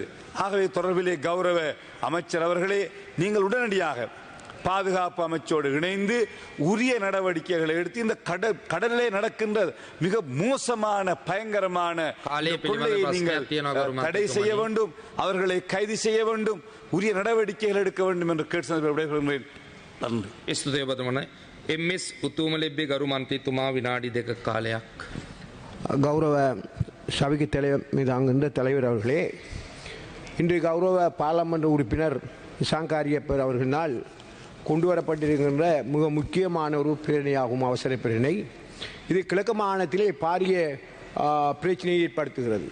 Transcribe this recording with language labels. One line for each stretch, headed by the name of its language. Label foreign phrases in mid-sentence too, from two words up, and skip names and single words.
Tamil: ஆகவே தொடர்பிலே கௌரவ அமைச்சர் அவர்களே, நீங்கள் உடனடியாக பாதுகாப்பு அமைச்சோடு இணைந்து உரிய நடவடிக்கைகளை எடுத்து இந்த கடலிலே நடக்கின்ற மிக மோசமான பயங்கரமான கொள்ளையை நீங்கள் தடை செய்ய வேண்டும், அவர்களை கைது செய்ய வேண்டும், உரிய நடவடிக்கைகள் எடுக்க வேண்டும் என்று கேட்டு விடைபெறுகிறேன். நன்றி.
Sinhala: ස්තුතියි ඔබතුමනි. එම්.එස්. උතුමලෙබ්බේ ගරු මන්ත්‍රීතුමා විනාඩි 2ක කාලයක්.
Tamil: கௌரவ சபைக்கு மீதாங்கின்ற தலைவர் அவர்களே, இன்று கௌரவ பாராளுமன்ற உறுப்பினர் சாங்காரியப்பர் அவர்களால் கொண்டு வரப்பட்டிருக்கின்ற மிக முக்கியமான ஒரு பிரேரணையாகும், அவசர பிரேரணை. இது கிழக்கு மாகாணத்திலே பாரிய பிரச்சனையை ஏற்படுத்துகிறது.